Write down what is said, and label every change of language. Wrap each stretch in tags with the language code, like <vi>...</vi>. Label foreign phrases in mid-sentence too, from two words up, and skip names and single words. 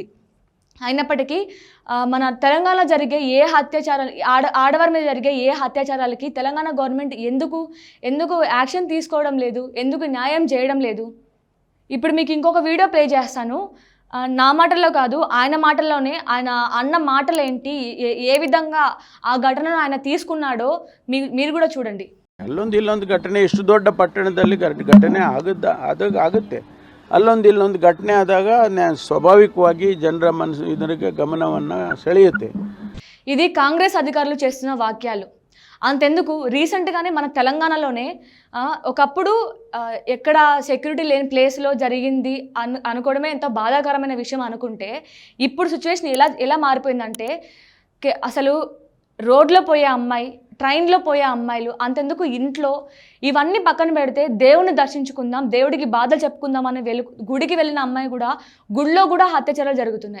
<te>అయినప్పటికీ మన తెలంగాణలో జరిగే ఆడవారి మీద జరిగే ఏ అత్యాచారాలకి తెలంగాణ గవర్నమెంట్ ఎందుకు యాక్షన్ తీసుకోవడం లేదు, ఎందుకు న్యాయం చేయడం లేదు? ఇప్పుడు మీకు ఇంకొక</te> <en>video play</en> <te>చేస్తాను. నా మాటల్లో కాదు, ఆయన మాటల్లోనే, ఆయన అన్న మాటలు ఏంటి, ఏ విధంగా ఆ ಘಟನೆను ఆయన తీసుకున్నాడో మీరు కూడా చూడండి.</te> <kn>ಇಲ್ಲೊಂದು ಘಟನೆ ಎಷ್ಟು ದೊಡ್ಡ ಪಟ್ಟಣದಲ್ಲಿ ಘಟನೆ ಆಗುತ್ತೆ. ಇಲ್ಲೊಂದು ಘಟನೆ ಆದಾಗ ಸ್ವಾಭಾವಿಕವಾಗಿ ಜನರ ಇದರಿಗೆ ಗಮನವನ್ನು ಸೆಳೆಯುತ್ತೆ.</kn> <te>ఇది కాంగ్రెస్ అధికారులు చేస్తున్న వాక్యాలు. అంతెందుకు, రీసెంట్గానే మన తెలంగాణలోనే ఒకప్పుడు ఎక్కడ సెక్యూరిటీ లేని ప్లేస్లో జరిగింది అనుకోవడమే ఎంతో బాధాకరమైన విషయం అనుకుంటే, ఇప్పుడు సిచ్యువేషన్ ఎలా మారిపోయిందంటే, అసలు రోడ్లో పోయే అమ్మాయి, ట్రైన్లో పోయే అమ్మాయిలు, అంతెందుకు ఇంట్లో, ఇవన్నీ పక్కన పెడితే దేవుని దర్శించుకుందాం, దేవుడికి బాధలు చెప్పుకుందాం అని గుడికి వెళ్ళిన అమ్మాయి కూడా గుడిలో కూడా అత్యాచారాలు జరుగుతున్నాయి.</te>